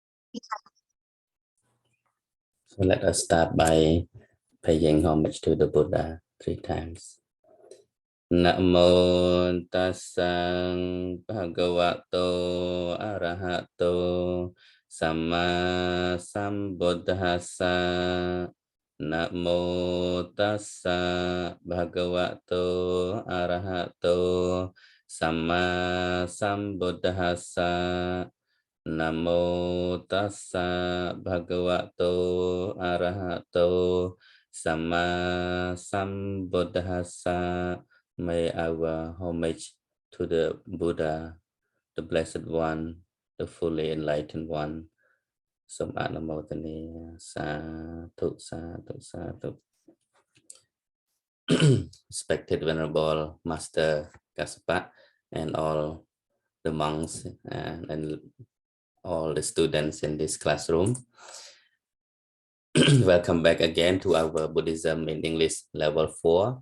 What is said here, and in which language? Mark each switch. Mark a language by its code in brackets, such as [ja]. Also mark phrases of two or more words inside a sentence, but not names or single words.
[en] So let us start by paying homage to the Buddha 3 times. [pi] Namo tassang bhagavato arahato samma sambuddhassa. Namo tassa bhagavato arahato samma sambuddhassa. Namo tassa bhagavato arahato samma sambuddhassa. [en] May our homage to the Buddha, the Blessed One, the fully enlightened one. [pi] Samadhamotani, sadhu, sadhu, sadhu. [en] Respected Venerable Master Kassapa and all the monks and all the students in this classroom. Welcome back again to our Buddhism in English level 4.